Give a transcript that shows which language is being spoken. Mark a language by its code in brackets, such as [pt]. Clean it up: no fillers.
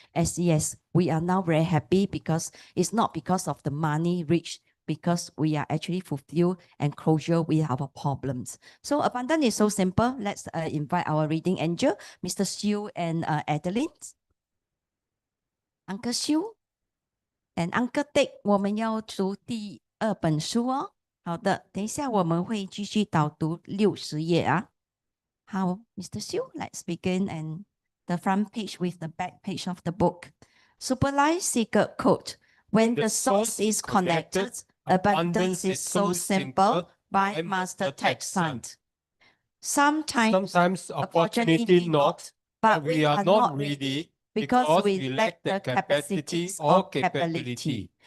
[en] As yes, we are now very happy because it's not because of the money reached, because we are actually fulfilled and closure with our problems. So abundance is so simple. Let's invite our reading angel, Mr. Xu and Adeline. Uncle Xu and Uncle Dick, [zh] 我们要读第2本书哦。好的，等一下我们会继续导读60页啊。好 ，Mr. [en] Xu, let's begin and the front page with the back page of the book. Superlife secret code. When the source is connected, abundance is so simple by Master Texan. Sometimes opportunity not, but we are not ready because we lack the capacity or capability.